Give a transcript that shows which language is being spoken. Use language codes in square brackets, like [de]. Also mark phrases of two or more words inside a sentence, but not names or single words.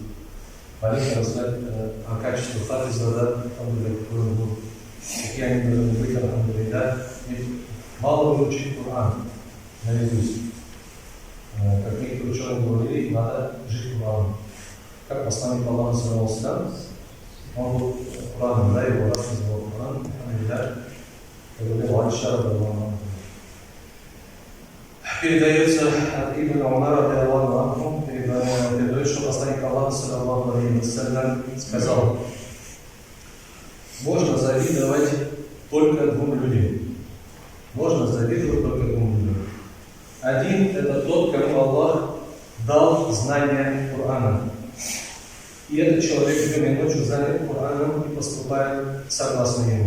[ru] Маленько рассказать о качестве хафиза, который был, какие они должны быть, альхамдулиллах. Ведь мало выучить Коран наизусть. Как некоторые ученые говорили, надо жить Кораном. Как посланник Аллаха [ar] صلى الله عليه وسلم, [ru] он был Кораном, да, его раз называл Коран, передается от Ибн Умара, передает, что посланник Аллаха [ar] صلى الله عليه وسلم [ru] сказал: можно завидовать только двум людям. Можно завидовать только двум людям. Один – это тот, кому Аллах дал знание Корана. И этот человек днем и ночью занят Кораном и поступает согласно ему.